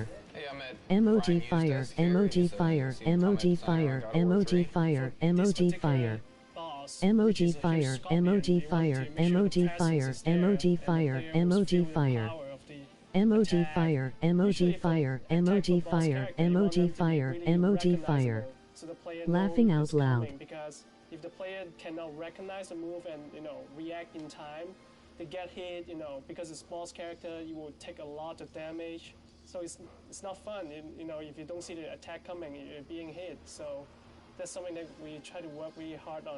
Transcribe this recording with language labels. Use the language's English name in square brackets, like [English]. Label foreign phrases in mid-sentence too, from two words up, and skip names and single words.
[English] Emoji fire, emoji fire, emoji fire, emoji fire, emoji fire. Emoji fire, emoji fire, emoji fire, emoji fire, emoji fire. Emoji fire, emoji fire, emoji fire, emoji fire, emoji fire. Laughing out loud. Because if the player cannot recognize the move and react in time, they get hit. Because it's boss character, you will take a lot of damage. So it's not fun. If you don't see the attack coming, you're being hit. So that's something that we try to work really hard on.